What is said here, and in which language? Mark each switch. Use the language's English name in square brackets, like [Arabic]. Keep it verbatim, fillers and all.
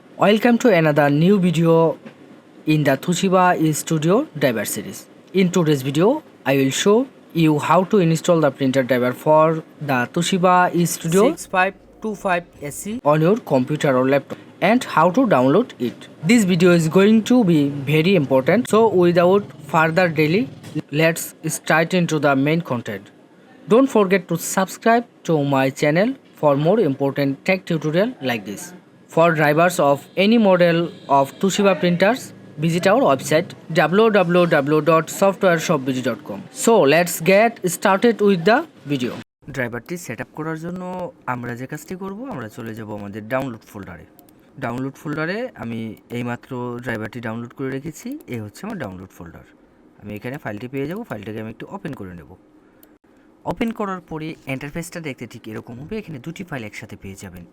[English] Welcome to another new video in the Toshiba studio driver series. In today's video, I will show you how to install the printer driver for the Toshiba Studio six five two five S E on your computer or laptop and how to download it. This video is going to be very important. So without further delay, let's start into the main content. Don't forget to subscribe to my channel for more important tech tutorial like this. For drivers of any model of Toshiba printers, visit our website w w w dot software shop b g dot com. So let's get started with the video. [Bangla] ড্রাইভারটি set up করার জন্য আমরা যে কাজটি করব, আমরা চলে যাব আমাদের ডাউনলোড ফোল্ডারে। ডাউনলোড ফোল্ডারে আমি এইমাত্র ড্রাইভারটি ডাউনলোড করে রেখেছি। এই হচ্ছে আমার ডাউনলোড ফোল্ডার। আমি এখানে ফাইলটি পেয়ে যাব। ফাইলটাকে আমি একটু ওপেন করে নেব। ওপেন করার পরে ইন্টারফেসটা দেখতে ঠিক এরকম হবে। এখানে দুটি ফাইল একসাথে পেয়ে যাবেন।